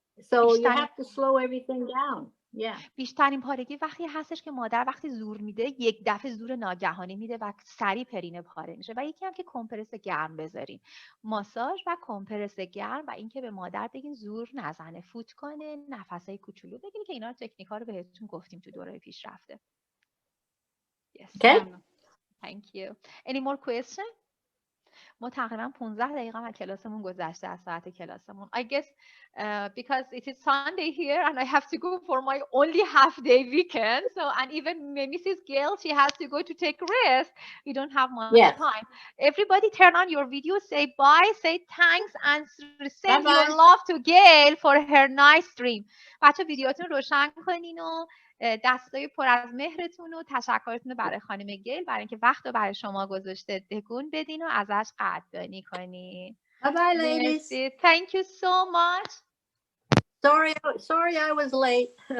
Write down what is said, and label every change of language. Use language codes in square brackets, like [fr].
[en] So you have to slow everything down. Yeah. [fa] بیشترین پارگی وقتی هستش که مادر وقتی زور میده، یک دفعه زور ناگهانی میده و سریع پرینه پاره میشه. و یکی هم که کمپرس گرم بذارین، ماساژ و کمپرس گرم، و اینکه به مادر بگین زور نزنه، فوت کنه، نفسای کوچولو بگین، که اینا تکنیک‌ها رو بهتون گفتیم تو دوره پیشرفته. [en] Yes. Okay. Thank you. Any more question? [fa] ما تقریبا 15 دقیقه از کلاسمون گذشته، از ساعت کلاسمون. [en] I guess because it is Sunday here and I have to go for my only half day weekend. So, and even Mrs. Gail, she has to go to take rest. We don't have much time. Everybody turn on your video, say bye, say thanks, and send your love to Gail for her nice stream. [fa] بچه ویدیوتون روشن کنین و دستای پر از مهرتون و تشکرتون رو برای خانم گیل برای اینکه وقت رو برای شما گذاشته تکون بدین و ازش قدردانی کنین. [en] Bye bye ladies. Thank you so much. Sorry I was late.